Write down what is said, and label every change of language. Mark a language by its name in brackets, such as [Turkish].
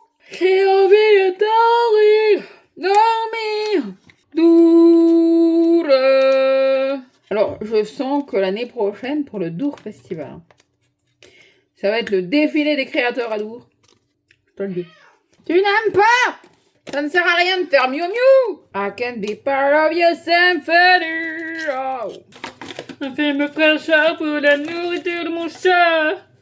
[French] J'ai envie de dormir, Dour. Alors, je sens que l'année prochaine, pour le Dour Festival, ça va être le défilé des créateurs à Dour. Je te le dis. Tu n'aimes pas? Ça ne sert à rien de faire miou miou. [English] I can be part of your symphony. Oh. [French] Un film fraîcheur pour la nourriture de mon chat.